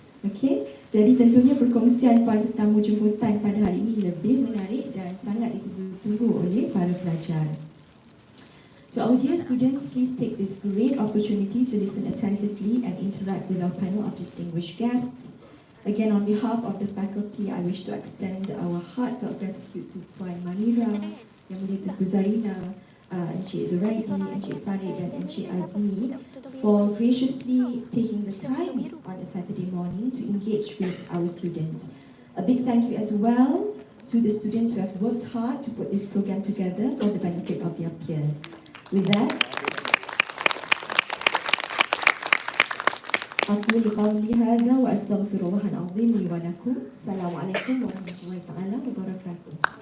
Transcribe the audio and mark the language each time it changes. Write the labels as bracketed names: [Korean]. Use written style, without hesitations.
[Malay] Okey, jadi tentunya perkongsian para tetamu jemputan pada hari ini lebih menarik dan sangat ditunggu oleh para pelajar. [English] To our dear students, please take this great opportunity to listen attentively and interact with our panel of distinguished guests. Again, on behalf of the faculty, I wish to extend our heartfelt gratitude to Puan Manira, Yang Mulia Tengku Zarina, Encik Zuraidi, Encik Farid dan Encik Azmi for graciously taking the time on a Saturday morning to engage with our students. A big thank you as well to the students who have worked hard to put this program together for the benefit of their peers. With that, [Arabic] أقول قولي هذا وأستغفر الله العظيم لي ولكم. السلام عليكم ورحمة الله تعالى وبركاته.